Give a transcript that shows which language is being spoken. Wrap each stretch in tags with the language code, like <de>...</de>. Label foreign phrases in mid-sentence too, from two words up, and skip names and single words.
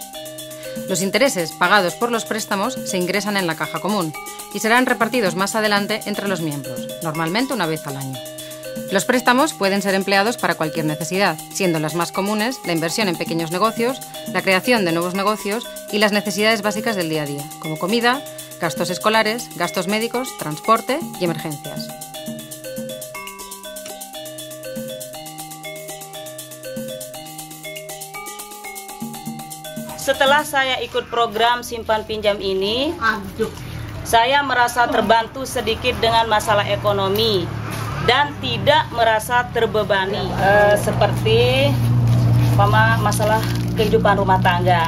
<es>Los intereses pagados por los préstamos se ingresan en la caja común y serán repartidos más adelante entre los miembros, normalmente una vez al año. Los préstamos pueden ser empleados para cualquier necesidad, siendo las más comunes la inversión en pequeños negocios, la creación de nuevos negocios y las necesidades básicas del día a día, como comida, gastos escolares, gastos médicos, transporte y emergencias.</es> <id>Setelah saya ikut program simpan pinjam ini, saya merasa terbantu sedikit dengan masalah ekonomi dan tidak merasa terbebani seperti masalah kehidupan rumah tangga.</id>